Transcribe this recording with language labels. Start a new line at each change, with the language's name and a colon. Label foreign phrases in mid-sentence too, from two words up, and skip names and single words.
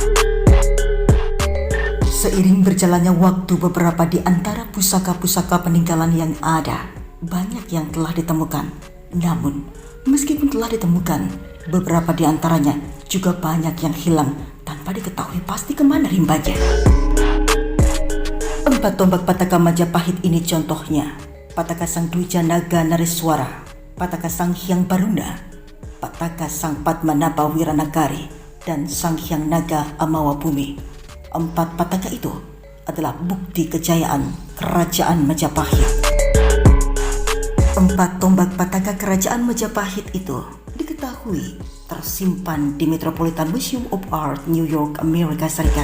Indonesian: Seiring berjalannya waktu, beberapa di antara pusaka-pusaka peninggalan yang ada banyak yang telah ditemukan. Namun, meskipun telah ditemukan, beberapa di antaranya juga banyak yang hilang tanpa diketahui pasti kemana rimbanya. 4 tombak Pataka Majapahit ini contohnya: Pataka Sang Dwijanaga Nareswara, Pataka Sang Hyang Baruna, Pataka Sang Padmanaba Wiranagari, dan Sang Hyang Naga Amawabumi. 4 pataka itu adalah bukti kejayaan Kerajaan Majapahit. 4 tombak Pataka Kerajaan Majapahit itu diketahui tersimpan di Metropolitan Museum of Art, New York, Amerika Serikat.